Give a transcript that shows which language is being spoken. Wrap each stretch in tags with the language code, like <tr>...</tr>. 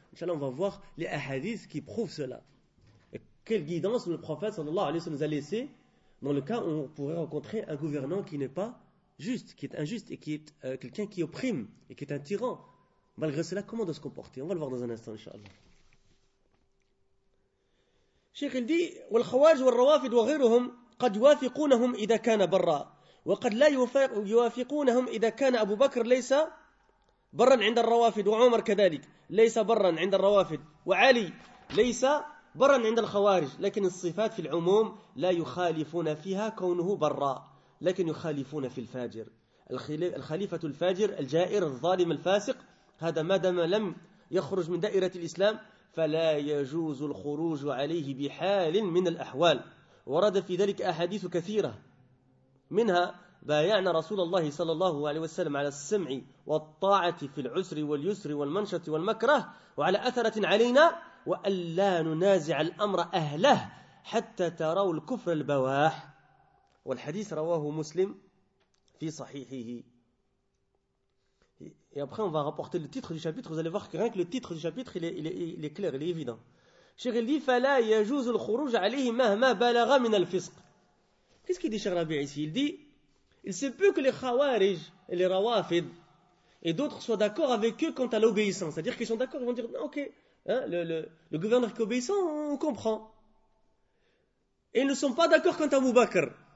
<fr>Inshallah, on va voir les ahadiths qui prouvent cela. Quelle guidance le prophète sallallahu alayhi wa sallam nous a laissé dans le cas où on pourrait rencontrer un gouvernant qui n'est pas juste, qui est injuste et qui est quelqu'un qui opprime et qui est un tyran. Malgré cela, comment doit se comporter? On va le voir dans un instant, inshallah. Cheikh il dit</fr> <ar>wal khawaj wal rawafid wa ghayruhum qad yuwafiqunahum idha kana barra wa qad la yuwafiqunahum idha kana Abu Bakr laysa barran 'inda al rawafid wa Umar kadhalik laysa barran 'inda al rawafid wa Ali laysa برا عند الخوارج لكن الصفات في العموم لا يخالفون فيها كونه برا لكن يخالفون في الفاجر الخليفة الفاجر الجائر الظالم الفاسق هذا ما دام لم يخرج من دائرة الإسلام فلا يجوز الخروج عليه بحال من الأحوال ورد في ذلك أحاديث كثيرة منها بايعنا رسول الله صلى الله عليه وسلم على السمع والطاعة في العسر واليسر والمنشط والمكره وعلى أثرة علينا وأن لا ننازع الأمر أهله حتى تروا الكفر البواح والحديث رواه مسلم في صحيحه.</ar> <fr>Et après on va rapporter le titre du chapitre, vous allez voir que rien que le titre du chapitre il est clair, il est évident. Cheikh il dit</fr> <ar>فلا يجوز الخروج عليه مهما بلغ من الفسق.</ar> <fr>Qu'est-ce qu'il dit Cheikh Rabi ici? Il dit il se peut que les khawarij et les rawafid et d'autres soient d'accord avec eux quant à l'obéissance, c'est-à-dire qu'ils sont d'accord, ils vont dire non, ok. Le gouverneur qui est obéissant, on comprend. Et ils ne sont pas d'accord quant à Abu Bakr.</fr>